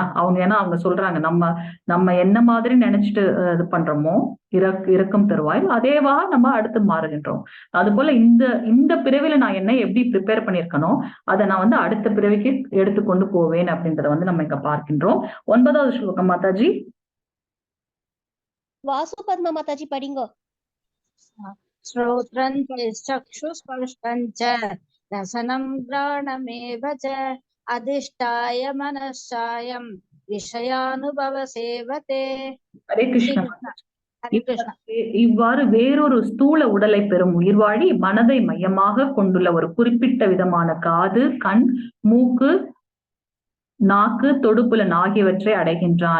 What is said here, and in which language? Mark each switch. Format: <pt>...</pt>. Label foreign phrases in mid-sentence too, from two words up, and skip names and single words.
<ta>ஏன்னா அவங்க சொல்றாங்க நம்ம என்ன மாதிரி நினைச்சிட்டு இது பண்றோமோ இறக்கம் தருவாய் அதேவா நம்ம அடுத்து மாறுகின்றோம். அது போல இந்த பிறவில நான் என்ன எப்படி ப்ரிப்பேர் பண்ணிருக்கணும் அதை நான் வந்து அடுத்த பிறவிக்கு எடுத்துக்கொண்டு போவேன் அப்படின்றத வந்து நம்ம இங்க பார்க்கின்றோம். 9வது ஸ்லோகம் மாதாஜி. வாசு பத்மா மாதாஜி படிங்கோ.</ta> <sa>श्रोत्रं चक्षुस्पर्शं च रसनं घ्राणमेव च अधिष्ठाय मनश्चायं विषयानुभव सेवते.</sa> <ta>ஹரே கிருஷ்ணா. இவ்வாறு வேறொரு ஸ்தூல உடலை பெறும் உயிர்வாழி மனதை மையமாக கொண்டுள்ள ஒரு குறிப்பிட்ட விதமான காது, கண், மூக்கு, நாக்கு, தொடுப்புலன் ஆகியவற்றை அடைகின்றான்.</ta>